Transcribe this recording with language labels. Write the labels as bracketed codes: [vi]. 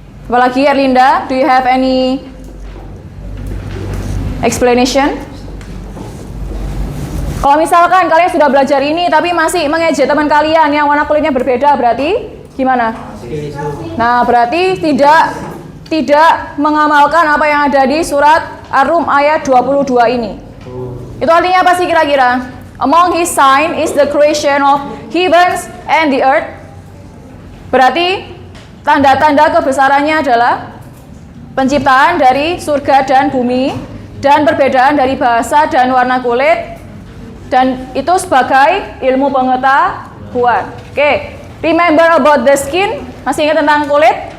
[id] Apalagi Erlinda? [en] Do you have any explanation? [id] Kalau misalkan kalian sudah belajar ini tapi masih mengejek teman kalian yang warna kulitnya berbeda, berarti gimana? Nah, berarti tidak mengamalkan apa yang ada di surat Ar-Rum ayat 22 ini. Itu artinya apa sih kira-kira? [en] Among his sign is the creation of heavens and the earth. [id] Berarti tanda-tanda kebesarannya adalah penciptaan dari surga dan bumi dan perbedaan dari bahasa dan warna kulit, dan itu sebagai ilmu pengetahuan. Oke. [en] Remember about the skin? [id] Masih ingat tentang kulit?